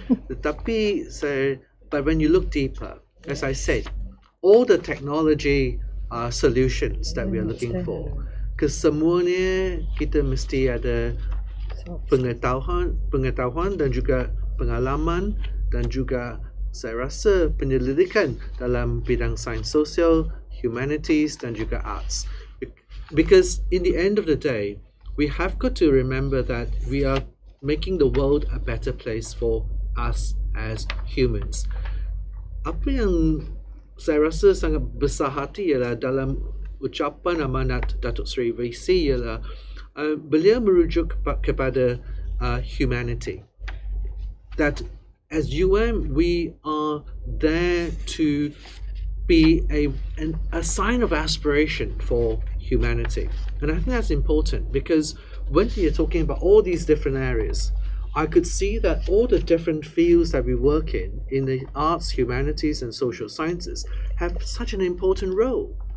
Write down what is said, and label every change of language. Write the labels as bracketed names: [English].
[Malay] Tetapi [English] but when you look deeper, as I said, all the technology solutions that we are looking for, [Malay] kesemuanya kita mesti ada pengetahuan dan juga pengalaman dan juga saya rasa penyelidikan dalam bidang sains sosial, humanities dan juga arts. [English] Because in the end of the day, we have got to remember that we are making the world a better place for us as humans. [Malay] Apa yang saya rasa sangat besar hati ialah dalam ucapan amanat Datuk Seri VC ialah beliau merujuk kepada humanity. [English] That as we are there to be a sign of aspiration for humanity. And I think that's important because when you're talking about all these different areas, I could see that all the different fields that we work in the arts, humanities and social sciences have such an important role.